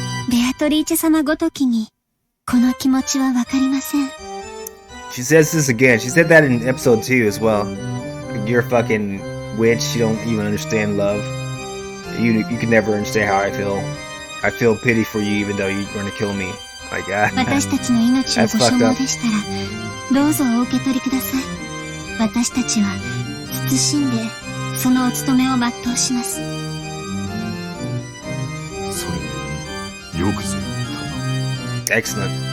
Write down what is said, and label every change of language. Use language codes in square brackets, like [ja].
[ja] ベアトリーチェ様ごときに、この気持ちはわかりません。 [en] She says this again. She said that in episode 2 as well. You're a fucking witch. You don't even understand love. You can never understand how I feel. I feel pity for you even though you're going to kill me. Like, [ja] 私たちの命をご所望でしたら、どうぞお受け取りください。私たちは、慎んで、そのお務めを全うします。それでよくぞ言ったな。 [en] Excellent.